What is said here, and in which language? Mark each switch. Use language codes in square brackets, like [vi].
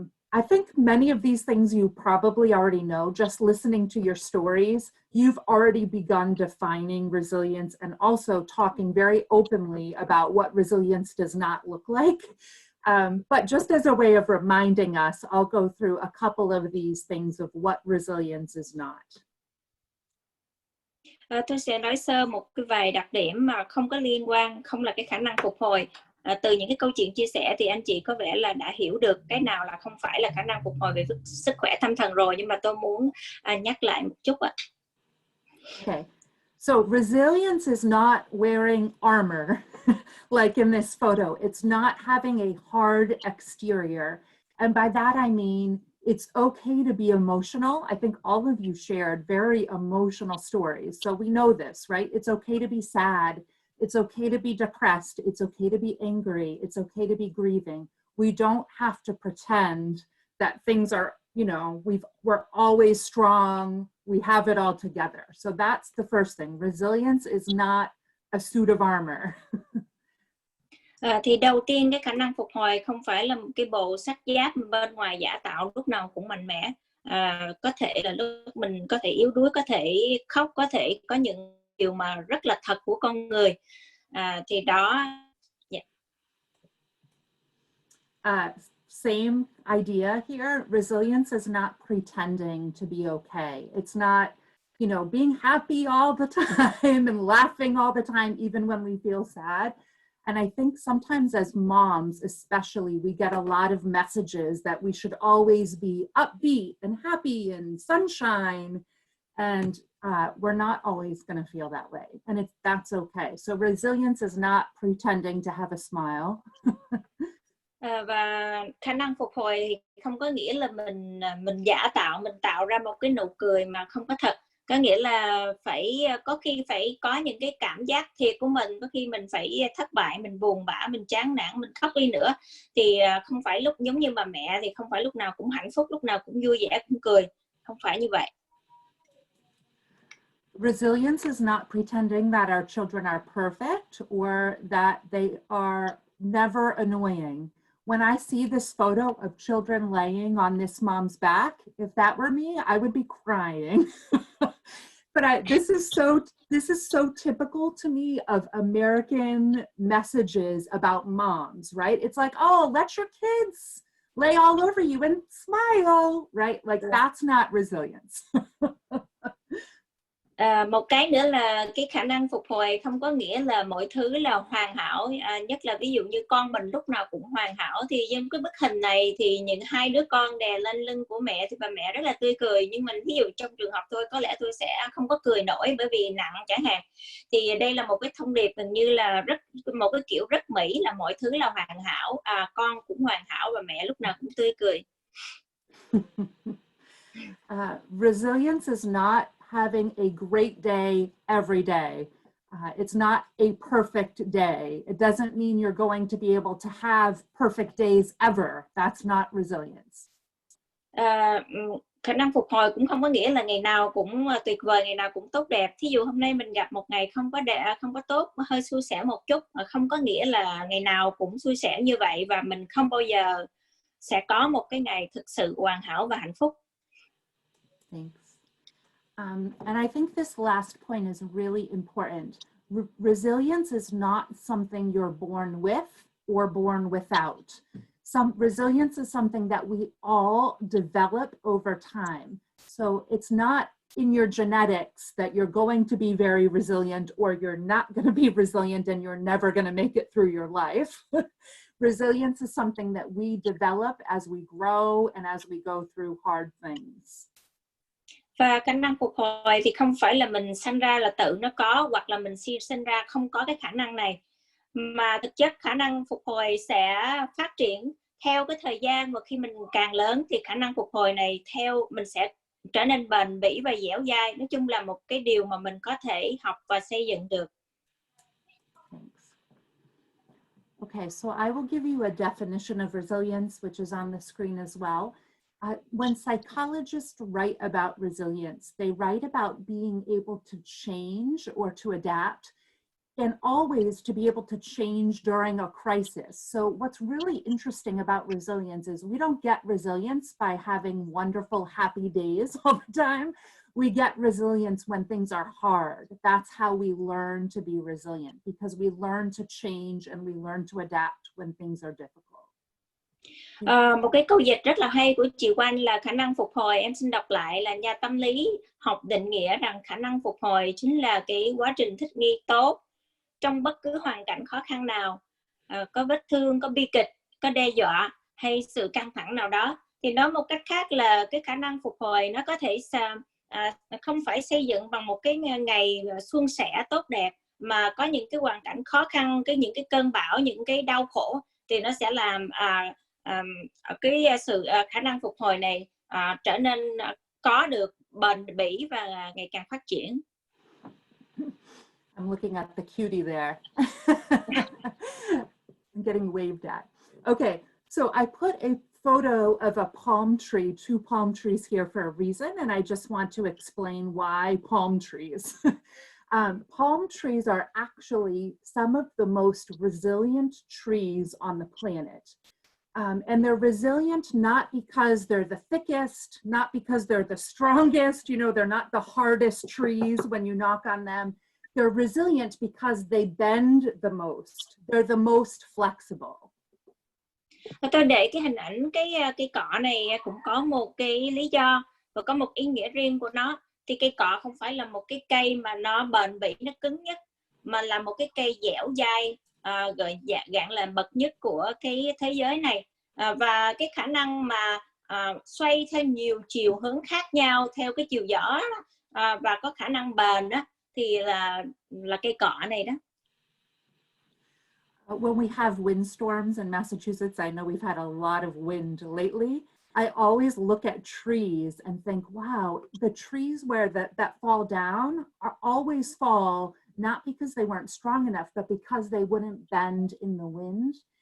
[en] I think many of these things you probably already know. Just listening to your stories, you've already begun defining resilience and also talking very openly about what resilience does not look like. But just as a way of reminding us, I'll go through a couple of these things of what resilience is not. [vi] Tôi sẽ nói sơ một cái vài đặc điểm mà không có liên quan, không là cái khả năng phục hồi. Từ những cái câu chuyện chia sẻ thì anh chị có vẻ là đã hiểu được cái nào là không phải là khả năng phục hồi về sức khỏe tâm thần rồi, nhưng mà tôi muốn nhắc lại một chút ạ. [en] Okay, so resilience is not wearing armor like in this photo. It's not having a hard exterior. And by that I mean it's okay to be emotional. I think all of you shared very emotional stories. So we know this, right? It's okay to be sad. It's okay to be depressed. It's okay to be angry. It's okay to be grieving. We don't have to pretend that things are, you know, we're always strong. We have it all together. So that's the first thing. Resilience is not a suit of armor. [vi] Thì đầu tiên cái khả năng phục hồi không phải là một cái bộ sắt giáp bên ngoài giả tạo lúc nào cũng mạnh mẽ. Có thể là lúc mình có thể yếu đuối, có thể khóc, có thể có những điều mà rất là thật của con người. Thì đó. [en] Same idea here. Resilience is not pretending to be okay. It's not, you know, being happy all the time and laughing all the time, even when we feel sad. And I think sometimes as moms, especially, we get a lot of messages that we should always be upbeat and happy and sunshine. And we're not always going to feel that way. And that's okay. So resilience is not pretending to have a smile. [vi] Và khả năng phục hồi thì không có nghĩa là mình giả tạo, mình tạo ra một cái nụ cười mà không có thật. Có nghĩa là có khi phải có những cái cảm giác thiệt của mình, có khi mình phải thất bại, mình buồn bã, mình chán nản, mình khóc đi nữa. Thì không phải lúc giống như bà mẹ thì không phải lúc nào cũng hạnh phúc, lúc nào cũng vui vẻ, cũng cười. Không phải như vậy. [en] Resilience is not pretending that our children are perfect or that they are never annoying. When I see this photo of children laying on this mom's back, if that were me, I would be crying. But this is so typical to me of American messages about moms, right? It's like, oh, let your kids lay all over you and smile, right? Like that's not resilience. [vi] Một cái nữa là cái khả năng phục hồi không có nghĩa là mọi thứ là hoàn hảo, nhất là ví dụ như con mình lúc nào cũng hoàn hảo. Thì trong cái bức hình này thì những hai đứa con đè lên lưng của mẹ thì bà mẹ rất là tươi cười, nhưng mình ví dụ trong trường hợp tôi có lẽ tôi sẽ không có cười nổi bởi vì nặng chẳng hạn. Thì đây là một cái thông điệp gần như là một cái kiểu rất Mỹ là mọi thứ là hoàn hảo, con cũng hoàn hảo và mẹ lúc nào cũng tươi cười. [en] Resilience is not having a great day every day. It's not a perfect day. It doesn't mean you're going to be able to have perfect days ever. That's not resilience. [vi] Khả năng phục hồi cũng không có nghĩa là ngày nào cũng tuyệt vời, ngày nào cũng tốt đẹp. Thí dụ hôm nay mình gặp một ngày không có tốt, hơi xui xẻo một chút, không có nghĩa là ngày nào cũng xui xẻo như vậy và mình không bao giờ sẽ có một cái ngày thực sự hoàn hảo và hạnh phúc. [en] Thanks. And I think this last point is really important. Resilience is not something you're born with or born without. Resilience is something that we all develop over time. So it's not in your genetics that you're going to be very resilient or you're not going to be resilient and you're never going to make it through your life. Resilience is something that we develop as we grow and as we go through hard things. [vi] Và khả năng phục hồi thì không phải là mình sinh ra là tự nó có, hoặc là mình sinh ra không có cái khả năng này, mà thực chất khả năng phục hồi sẽ phát triển theo cái thời gian, và khi mình càng lớn thì khả năng phục hồi này mình sẽ trở nên bền bỉ và dẻo dai. Nói chung là một cái điều mà mình có thể học và xây dựng được. Thanks. [en] Okay, so I will give you a definition of resilience, which is on the screen as well. When psychologists write about resilience, they write about being able to change or to adapt, and always to be able to change during a crisis. So what's really interesting about resilience is we don't get resilience by having wonderful, happy days all the time. We get resilience when things are hard. That's how we learn to be resilient, because we learn to change and we learn to adapt when things are difficult. [vi] Một cái câu dịch rất là hay của chị Oanh là khả năng phục hồi. Em xin đọc lại, là nhà tâm lý học định nghĩa rằng khả năng phục hồi chính là cái quá trình thích nghi tốt trong bất cứ hoàn cảnh khó khăn nào, có vết thương, có bi kịch, có đe dọa hay sự căng thẳng nào đó. Thì nói một cách khác là cái khả năng phục hồi nó có thể không phải xây dựng bằng một cái ngày suôn sẻ tốt đẹp, mà có những cái hoàn cảnh khó khăn, những cái cơn bão, những cái đau khổ, thì nó sẽ làm cái sự khả năng phục hồi này trở nên có được bền bỉ và ngày càng phát triển. [en] I'm looking at the cutie there. I'm getting waved at. Okay, so I put a photo of a palm tree, 2 palm trees here for a reason, and I just want to explain why palm trees. Palm trees are actually some of the most resilient trees on the planet. And they're resilient not because they're the thickest, not because they're the strongest, you know, they're not the hardest trees when you knock on them. They're resilient because they bend the most. They're the most flexible. [vi] Tôi để cái hình ảnh cây cọ này cũng có một cái lý do và có một ý nghĩa riêng của nó. Thì cây cọ không phải là một cái cây mà nó bền bỉ, nó cứng nhất, mà là một cái cây dẻo dai, dạng là bậc nhất của cái thế giới này. Và cái khả năng mà xoay theo nhiều chiều hướng khác nhau theo cái chiều gió và có khả năng bền đó, thì là cây cọ này đó. [en] When we have windstorms in Massachusetts, I know we've had a lot of wind lately. I always look at trees and think, wow, the trees where that fall down are always fall, not because they weren't strong enough, but because they wouldn't bend in the wind.